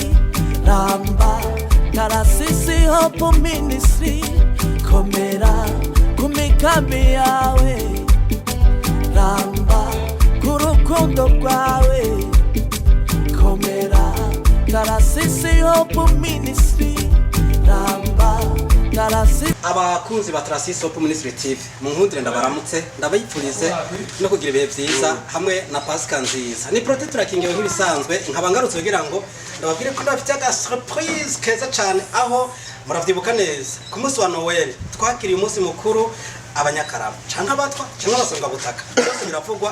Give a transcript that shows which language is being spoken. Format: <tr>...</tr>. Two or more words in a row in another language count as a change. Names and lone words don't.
<rn>Ramba Tarasisi Hope Ministry. Komera kumikambi yawe. Ramba kurukundo kwawe. Komera Tarasisi Hope Ministry. Ramba Tarasisi. Abakunzi ba Tarasisi Hope Ministry TV munkundire ndabaramutse ndabayipfurize no kugira ibihe byiza hamwe na Pasika nziza. Ni prote turakingewe nk'ibisanzwe nkabangarutse kugira ngo ndababwire ko ndafite aga surprise keza cyane, aho muravyibuka neza ku munsi wa Noel twakiriye umunsi mukuru abanyakarama canka abatwa canka abasonga butaka byose biravugwa.</rn>